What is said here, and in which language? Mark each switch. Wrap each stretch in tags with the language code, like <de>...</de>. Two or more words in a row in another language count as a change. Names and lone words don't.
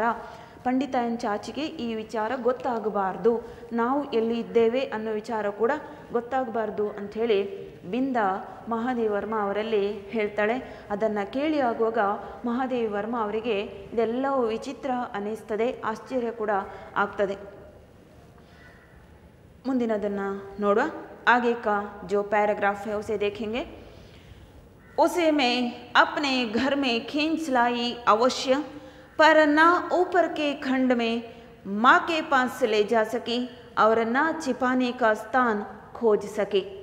<kn>ಪಂಡಿತಾಯನ್ ಚಾಚಿಗೆ ಈ ವಿಚಾರ ಗೊತ್ತಾಗಬಾರ್ದು, ನಾವು ಎಲ್ಲಿ ಇದ್ದೇವೆ ಅನ್ನೋ ವಿಚಾರ ಕೂಡ ಗೊತ್ತಾಗಬಾರ್ದು ಅಂಥೇಳಿ ಬಿಂದ ಮಹಾದೇವಿ ವರ್ಮ ಅವರಲ್ಲಿ ಹೇಳ್ತಾಳೆ. ಅದನ್ನು ಕೇಳಿ ಆಗುವಾಗ ಮಹಾದೇವಿ ವರ್ಮ ಅವರಿಗೆ ಇದೆಲ್ಲವೂ ವಿಚಿತ್ರ ಅನ್ನಿಸ್ತದೆ, ಆಶ್ಚರ್ಯ ಕೂಡ ಆಗ್ತದೆ. ಮುಂದಿನದನ್ನು ನೋಡುವ.</kn> <hi>आगे का जो पैराग्राफ है उसे देखेंगे. उसे मैं अपने घर में खींच लाई अवश्य, पर ना ऊपर के खंड में माँ के पास ले जा सकी और ना छिपाने का स्थान खोज सकी.</hi>